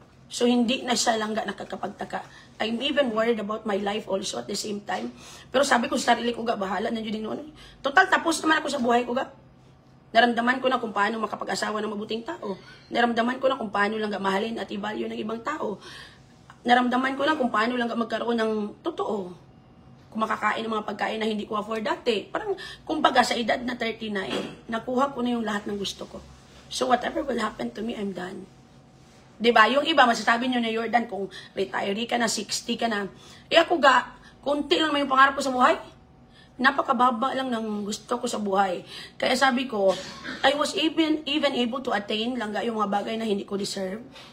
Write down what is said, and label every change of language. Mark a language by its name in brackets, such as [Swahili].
[Filipino] So, hindi na siya lang nakakapagtaka. [English] I'm even worried about my life also at the same time. [Filipino] Pero sabi ko sa sarili ko, bahala na yun din noon. Total, tapos naman ako sa buhay ko, Naramdaman ko na kung paano makapag-asawa ng mabuting tao. Naramdaman ko na kung paano lang mahalin at i-value ng ibang tao. Naramdaman ko na kung paano lang magkaroon ng totoo. Kung makakain ng mga pagkain na hindi ko afford dati. Parang, kumbaga, sa edad na 39, nakuha ko na yung lahat ng gusto ko. [English] So, whatever will happen to me, I'm done. [Filipino] Diba? Yung iba, masasabi nyo na, Jordan, kung retiree ka na, 60 ka na. Ako kunti lang may pangarap ko sa buhay. Napakababa lang ng gusto ko sa buhay. Kaya sabi ko, [English] I was even able to attain [Filipino] lang yung mga bagay na hindi ko deserve.